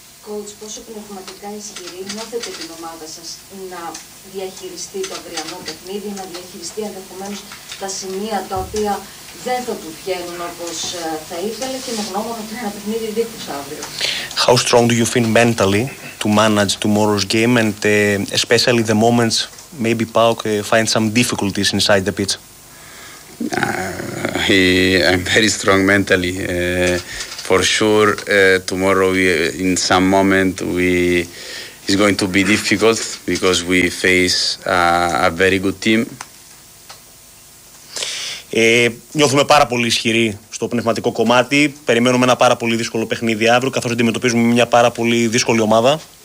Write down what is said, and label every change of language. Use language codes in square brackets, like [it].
[el] Coach, πόσο πνευματικά ισχυρή νιώθετε την ομάδα σας να διαχειριστεί το αυριανό παιχνίδι, να διαχειριστεί ενδεχομένως τα σημεία τα οποία δεν θα του βγαίνουν όπως θα ήθελε και με γνώμονα ότι είναι ένα παιχνίδι δίκως αύριο? [en] How strong do you feel mentally to manage tomorrow's game and especially the moments maybe PAOK find some difficulties inside the pitch? I'm very strong mentally. For sure, tomorrow in some moment it's going to be difficult because we face a very good team. [el] Νιώθουμε πάρα πολύ ισχυροί στο πνευματικό κομμάτι. Περιμένουμε ένα πάρα πολύ δύσκολο παιχνίδι αύριο, καθώς αντιμετωπίζουμε μια πάρα πολύ δύσκολη ομάδα.